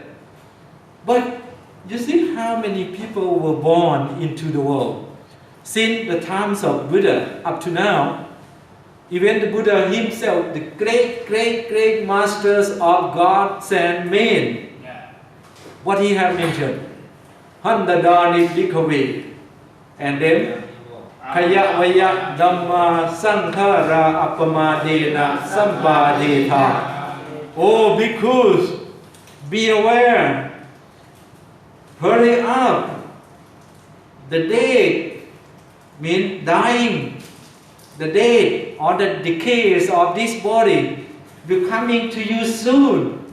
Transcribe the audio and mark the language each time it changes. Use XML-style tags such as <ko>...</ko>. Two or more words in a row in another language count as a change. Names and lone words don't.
<en>But you see how many people were born into the world? Since the times of Buddha up to now, even the Buddha himself, the great masters of gods and men, what he have mentioned?</en> <pi>Handadani Bhikkhave,</pi> <en>and then</en> <pi>Kayavaya Dhamma Sankhara Apamadena Sambadeta.</pi> <en>Oh bhikkhus, be aware, hurry up. The day means dying. The day or the decays of this body will coming to you soon.</en>